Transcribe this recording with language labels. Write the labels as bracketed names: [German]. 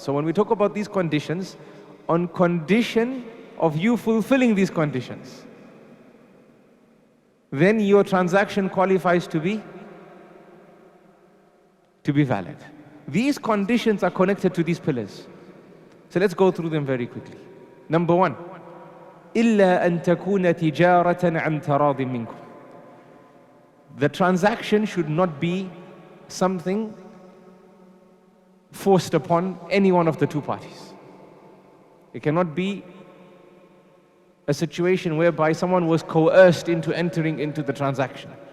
[English] So when we talk about these conditions, on condition of you fulfilling these conditions, then your transaction qualifies to be valid. These conditions are connected to these pillars. So let's go through them very quickly. Number one, [Arabic] إلا أن تكون تجارة عن تراض منكم. [English] The transaction should not be something forced upon any one of the two parties. It cannot be a situation whereby someone was coerced into entering into the transaction.